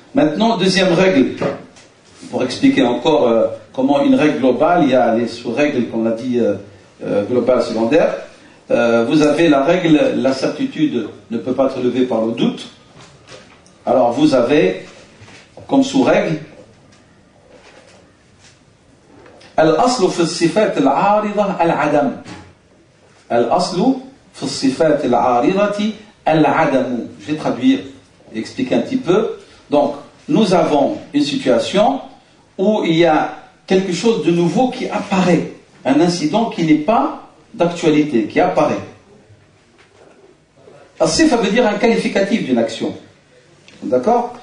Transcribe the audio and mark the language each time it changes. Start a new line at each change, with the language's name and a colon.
French: Maintenant, deuxième règle, pour expliquer encore comment une règle globale, il y a les sous-règles, comme on l'a dit, globales, secondaires. Vous avez la règle, la certitude ne peut pas être levée par le doute. Alors, vous avez, comme sous-règle, الأصل في الصفات العارضة العدم.
Arabic: الأصل في الصفات العارضة العدم.
French: Je vais traduire et expliquer un petit peu. Donc, nous avons une situation où il y a quelque chose de nouveau qui apparaît. Un incident qui n'est pas d'actualité, qui apparaît. As-sifa veut dire un qualificatif d'une action. D'accord?